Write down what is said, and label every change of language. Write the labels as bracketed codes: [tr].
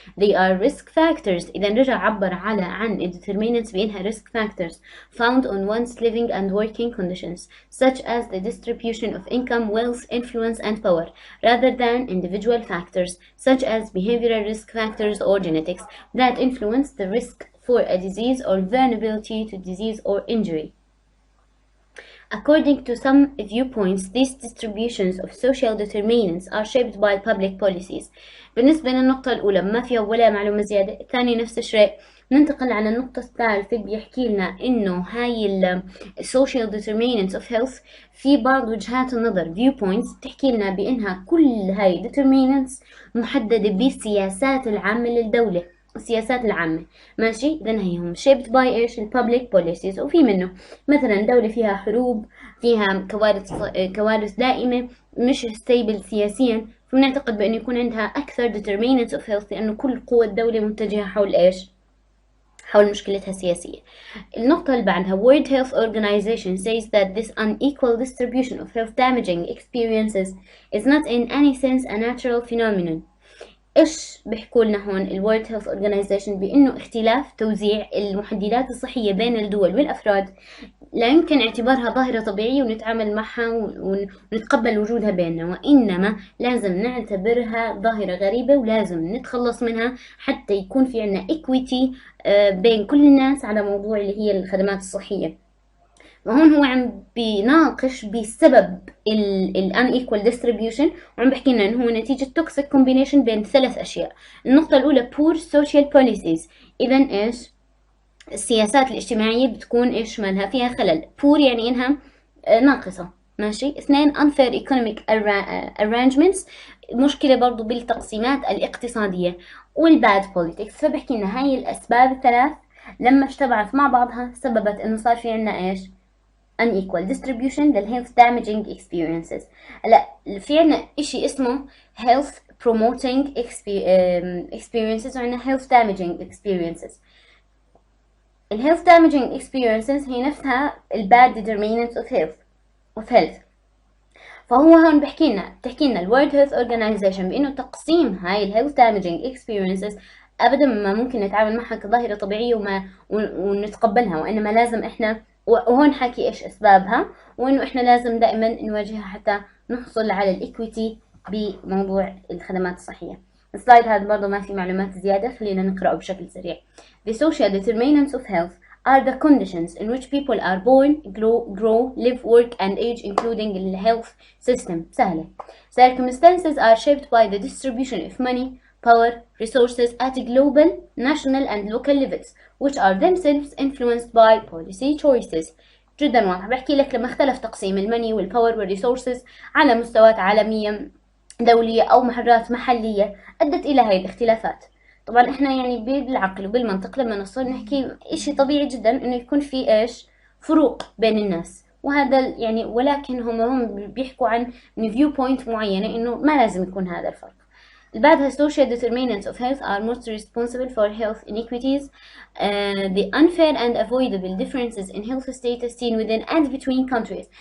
[en] They are risk factors. [ar] إذا رجع عبر عن [en] determinants [ar] بأنها [en] risk factors found on one's living and working conditions, such as the distribution of income, wealth, influence and power, rather than individual factors such as behavioral risk factors or genetics that influence the risk for a disease or vulnerability to disease or injury. According to some viewpoints, these distributions of social determinants are shaped by public policies. [ar] بالنسبة للنقطة الأولى ما فيها ولا معلومة زيادة. الثانية نفس الشيء. ننتقل على النقطة الثالثة بيحكي لنا إنه هاي ال social determinants of health في بعض وجهات النظر viewpoints تحكي لنا بإنها كل هاي determinants محددة بالسياسات العامة للدولة. السياسات العامة ماشي، إذن هيهم [en] shaped by [ar] إيش public policies. وفي منه مثلا دولة فيها حروب، فيها كوارث دائمة، مش stable سياسيا، فبنعتقد بأنه يكون عندها أكثر determinants of health لأنه كل قوة الدولة متجهة حول إيش؟ حول مشكلتها السياسية. النقطة اللي بعدها [en] World Health Organization says that this unequal distribution of health damaging experiences is not in any sense a natural phenomenon. [ar] إيش بيحكوا لنا هون ال World Health Organization؟ بأنه اختلاف توزيع المحددات الصحية بين الدول والأفراد لا يمكن اعتبارها ظاهرة طبيعية ونتعامل معها ونتقبل وجودها بيننا، وإنما لازم نعتبرها ظاهرة غريبة ولازم نتخلص منها حتى يكون في عنا equity بين كل الناس على موضوع اللي هي الخدمات الصحية. وهون هو عم بيناقش بسبب ال unequal distribution، وعم بحكي لنا انه هو نتيجة [en] toxic combination [ar] بين ثلاث اشياء. النقطة الاولى poor social policies. اذا ايش؟ السياسات الاجتماعية بتكون ايش مالها؟ فيها خلل. poor يعني انها ناقصة، ماشي. اثنين [en] unfair economic arrangements، [ar] مشكلة برضو بالتقسيمات الاقتصادية. والباد politics. فبحكي لنا هاي الاسباب الثلاث لما اجتمعت مع بعضها سببت انه صار في عنا ايش؟ unequal distribution لل health damaging experiences. هلا في عنا اشي اسمه health promoting experiences وعنا health damaging experiences. ال health damaging experiences هي نفسها ال bad determinants of health. فهو هون بتحكي لنا ال World Health Organization بانه تقسيم هاي ال health damaging experiences ابدا ما ممكن نتعامل معها كظاهرة طبيعية ونتقبلها، وانما لازم احنا، وهون حكي ايش اسبابها، وانه احنا لازم دائما نواجهها حتى نحصل على الايكويتي بموضوع الخدمات الصحية. السلايد هذا برضه ما في معلومات زيادة، خلينا نقرأه بشكل سريع. [en] The social determinants of health are the conditions in which people are born, grow, live, work, and age, including the health system. [ar] سهلة. [en] Circumstances are shaped by the distribution of money, power, resources at global, national, and local levels, which are themselves influenced by policy choices. [ar] جدا واضح. بحكي لك لما اختلف تقسيم الماني والباور والريسورسز على مستويات عالمية دولية أو محرات محلية أدت إلى هاي الاختلافات. طبعا احنا يعني بالعقل وبالمنطق لما نصل نحكي اشي طبيعي جدا انه يكون في ايش فروق بين الناس، وهذا يعني ولكن هم بيحكوا عن من فيو بوينت معينة انه ما لازم يكون هذا الفرق. اللي بعدها [en] social determinants of health are most responsible for health inequities, the unfair and avoidable differences in health status seen within and between countries.